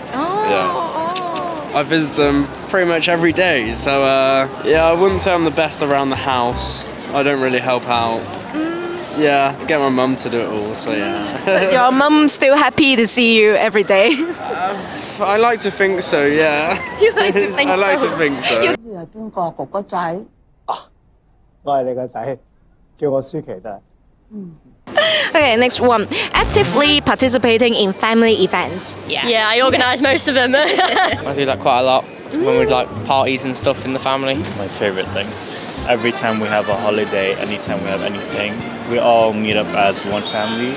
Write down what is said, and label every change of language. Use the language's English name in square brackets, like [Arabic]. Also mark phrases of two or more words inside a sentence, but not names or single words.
[English] I visit them pretty much every day, so I wouldn't say I'm the best around the house. I don't really help out. Yeah, I get my mum to do it all, so yeah. But your mum still happy to see you every day? I like to think so, yeah. You like to think I like so? to think so. [Cantonese] 你係邊個哥哥仔？我係你個仔，叫我舒淇得。 [English] Okay, next one. Actively participating in family events. Yeah, I organise most of them. I do that quite a lot when we like parties and stuff in the family. My favorite thing. Every time we have a holiday, anytime we have anything, we all meet up as one family.